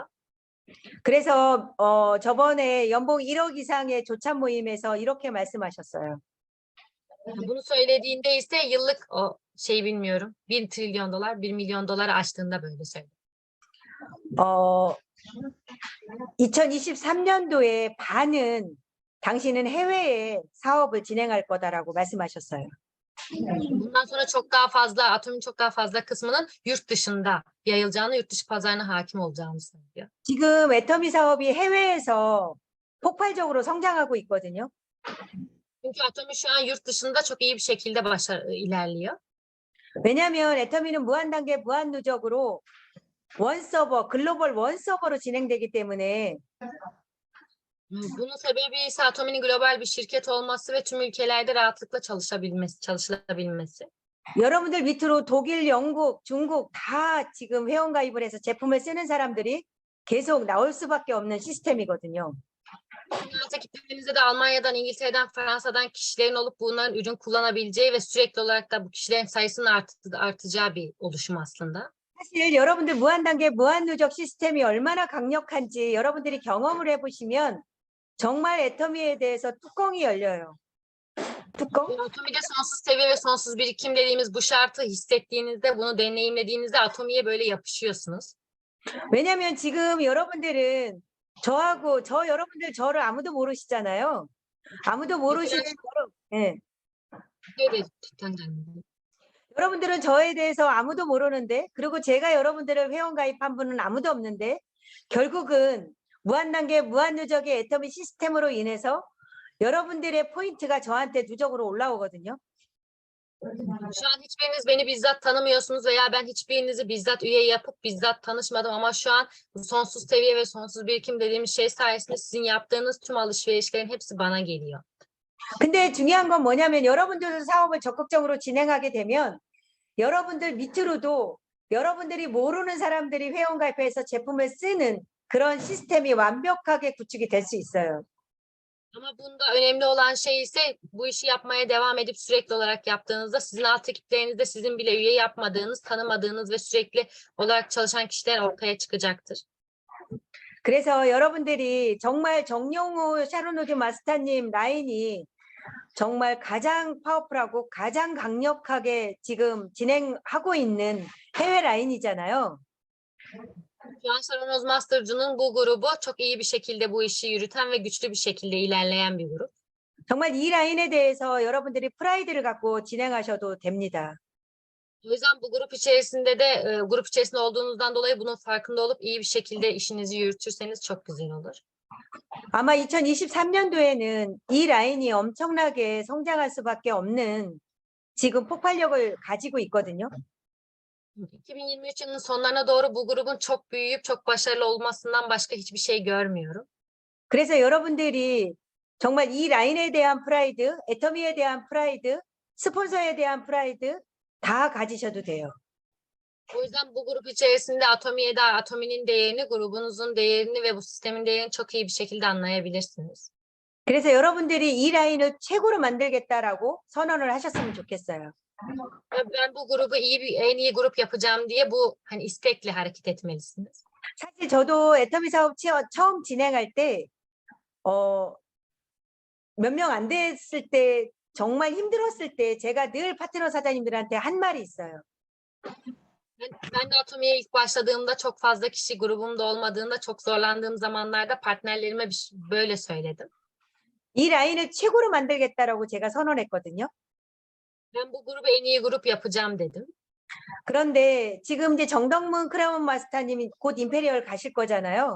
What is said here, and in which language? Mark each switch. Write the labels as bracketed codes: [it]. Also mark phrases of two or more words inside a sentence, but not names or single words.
[ko] 그래서 저번에 연봉 1억 이상의 조찬 모임에서 이렇게 말씀하셨어요. [tr] Bunu söylediğinde ise yıllık bilmiyorum 1 trilyon dolar 1 milyon doları aştığında böyle söyledi. [ko] 2023년도에 반은 당신은 해외에 사업을 진행할 거다라고 말씀하셨어요. [tr] Bundan sonra atomun çok daha fazla kısmının yurt dışında yayılacağını, yurt dışı pazarına hakim olacağını söylüyor. [ko] 지금 애터미 사업이 해외에서 폭발적으로 성장하고 있거든요. [tr] Çünkü atomi şu an yurt dışında çok iyi bir şekilde ilerliyor. [ko] 왜냐하면 애터미는 무한단계 무한누적으로 원서버, 글로벌 원서버로 진행되기 때문에 [tr] Bunun sebebi ise Atomi'nin global bir şirket olması ve tüm ülkelerde rahatlıkla çalışılabilmesi. [ko] 여러분들 밑으로 독일, 영국, 중국 다 지금 회원가입을 해서 제품을 쓰는 사람들이 계속 나올 수밖에 없는 시스템이거든요. [tr] Dünyadaki tepenize de Almanya'dan, İngiltere'den, Fransa'dan kişilerin olup bunların ürün kullanabileceği ve sürekli olarak da bu kişilerin sayısının artacağı bir oluşum aslında. [ko] 사실 여러분들 무한단계 무한누적 시스템이 얼마나 강력한지 여러분들이 경험을 해보시면 정말 애터미에 대해서 뚜껑이 열려요. 뚜껑? [tr] Atomi'de sonsuz seviye ve sonsuz birikim dediğimiz bu şartı hissettiğinizde, bunu deneyimlediğinizde Atomi'ye böyle yapışıyorsunuz. [ko] 왜냐하면 지금 여러분들은 여러분들 저를 아무도 모르시잖아요. 아무도 모르시는 네. [tr] Öyle [ko] 여러분들은 저에 대해서 아무도 모르는데, 그리고 제가 여러분들을 회원 가입한 분은 아무도 없는데, 결국은 무한단계, 무한누적의 애터미 시스템으로 인해서 여러분들의 포인트가 저한테 누적으로 올라오거든요. [tr] Şu an hiçbiriniz beni bizzat tanımıyorsunuz veya ben hiçbirinizi bizzat üye yapıp bizzat tanışmadım ama şu an bu sonsuz seviye ve sonsuz birikim dediğimiz şey sayesinde sizin yaptığınız tüm alışverişlerin hepsi bana geliyor. [ko] 근데 중요한 건 뭐냐면 여러분들도 사업을 적극적으로 진행하게 되면 여러분들 밑으로도 여러분들이 모르는 사람들이 회원 가입해서 제품을 쓰는 그런 시스템이 완벽하게 구축이 될 수 있어요. [tr] Ama bunda önemli olan şey ise bu işi yapmaya devam edip sürekli olarak yaptığınızda sizin alt ekiplerinizde sizin bile üye yapmadığınız, tanımadığınız ve sürekli olarak çalışan kişiler ortaya çıkacaktır. [ko] 그래서 여러분들이 정말 정용우 샤론우드 마스터님 라인이 정말 가장 파워풀하고 가장 강력하게 지금 진행하고 있는 해외 라인이잖아요. [tr] Şu an Sharon Master'cının bu grubu çok iyi bir şekilde bu işi yürüten ve güçlü bir şekilde ilerleyen bir grup. [ko] 정말 이 라인에 대해서 여러분들이 프라이드를 갖고 진행하셔도 됩니다. [tr] O yüzden bu grup içerisinde de grup içerisinde olduğunuzdan dolayı bunun farkında olup iyi bir şekilde işinizi yürütürseniz çok güzel olur. [ko] 아마 2023년도에는 이 라인이 엄청나게 성장할 수밖에 없는 지금 폭발력을 가지고 있거든요. [tr] 2023 yılının sonlarına doğru bu grubun çok büyüyüp çok başarılı olmasından başka hiçbir şey görmüyorum. [ko] 그래서 여러분들이 정말 이 라인에 대한 프라이드, 애터미에 대한 프라이드, 스폰서에 대한 프라이드 다 가지셔도 돼요. [tr] O yüzden bu grup içerisinde Atomi'ye dair Atomi'nin değerini, grubunuzun değerini ve bu sistemin değerini çok iyi bir şekilde anlayabilirsiniz. [ko] 그래서 여러분들이 이 라인을 최고로 만들겠다라고 선언을 하셨으면 좋겠어요. [tr] Ve ben bu grubu en iyi grup yapacağım diye bu hani istekle hareket etmelisiniz. [ko] 사실 저도 애터미 사업 처음 진행할 때 몇 명 안 됐을 때 정말 힘들었을 때 제가 늘 파트너 사장님들한테 한 말이 있어요. [tr] Ben de Atomi'ye ilk başladığımda çok fazla kişi grubumda olmadığında çok zorlandığım zamanlarda partnerlerime böyle söyledim. [ko] 이 라인을 최고로 만들겠다라고 제가 선언했거든요. [tr] Ben bu grubu en iyi grup yapacağım dedim. [ko] 그런데 지금 이제 정덕문 크라운 마스터님이 곧 임페리얼 가실 거잖아요.